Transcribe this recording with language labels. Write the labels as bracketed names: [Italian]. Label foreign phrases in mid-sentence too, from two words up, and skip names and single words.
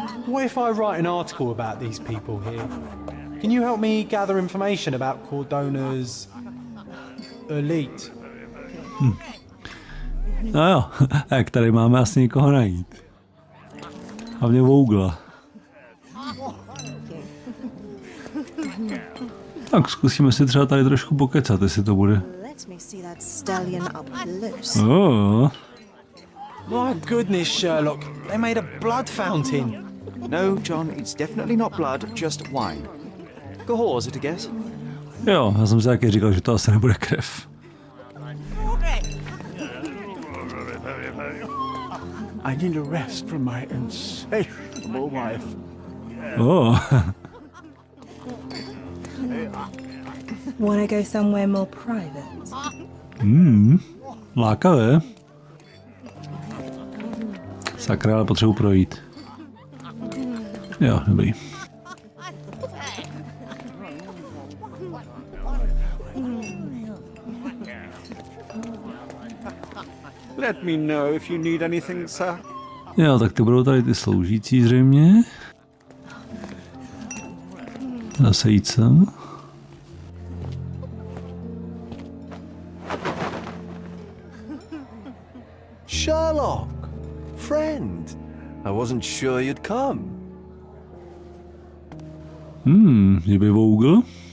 [English] What if I write an article about these people here? Can you help me gather information about Cordona's elite? [Czech] No jo, tak tady máme asi někoho najít. Hlavně Vogela. Tak zkusíme si třeba tady trošku pokecat, jestli to bude. [English] Oh. My goodness, Sherlock. They made a blood fountain. No, John, it's definitely not blood, just wine. Go is it a guess? [Czech] Jo, já jsem si taky říkal, že to asi nebude krev. [English] I need a rest from my insatiable wife. Oh. Wanna go somewhere more private? [Czech] Lákavé. Sakra, ale potřebuji projít. Jo, dobrý. [English] Let me know if you need anything, sir. [Czech] Jo, tak ty budou tady ty sloužící zřejmě. Zase jít sem. [English] Sherlock, friend. I wasn't sure you'd come. [Czech] Že by Vogel?